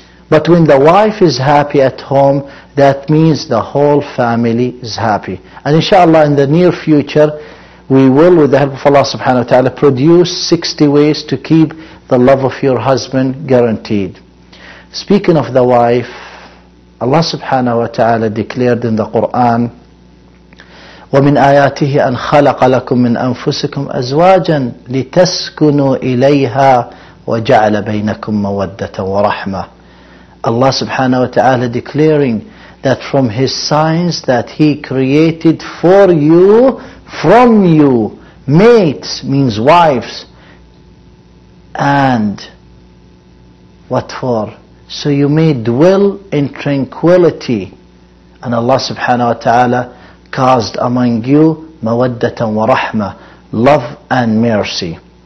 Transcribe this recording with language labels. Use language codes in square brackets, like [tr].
[en] But when the wife is happy at home, that means the whole family is happy. And inshallah in the near future, we will, with the help of Allah subhanahu wa ta'ala, produce 60 ways to keep the love of your husband guaranteed. Speaking of the wife, Allah subhanahu wa ta'ala declared in the Quran, [ar] وَمِنْ آيَاتِهِ أَنْ خَلَقَ لَكُم مِّنْ أَنفُسِكُمْ أَزْوَاجًا لِتَسْكُنُوا إِلَيْهَا وَجَعَلَ بَيْنَكُم مَّوَدَّةً وَرَحْمَةً. [en] Allah subhanahu wa ta'ala declaring that from His signs that He created for you, from you, mates means wives, and what for? So you may dwell in tranquility, and Allah subhanahu wa ta'ala caused among you [ar] mawaddatan wa rahmah, [en] love and mercy.